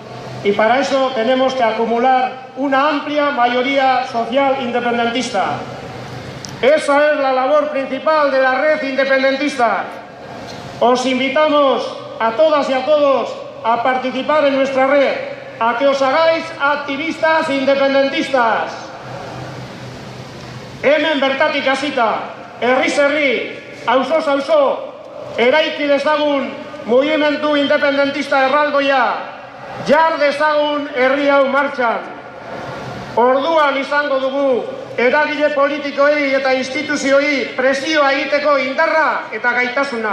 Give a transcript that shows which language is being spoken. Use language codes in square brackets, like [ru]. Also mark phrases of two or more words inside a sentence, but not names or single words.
[es] Y para eso tenemos que acumular una amplia mayoría social independentista. Esa es la labor principal de la red independentista. Os invitamos a todas y a todos a participar en nuestra red, a que os hagáis activistas independentistas. [eu] Hemen bertatik hasita, herriz herri, auzoz auzo, eraiki dezagun mugimendu independentista erraldoia, jar dezagun herri hau martxan. Orduan izango dugu eragile politikoei eta instituzioi presioa egiteko indarra eta gaitasuna.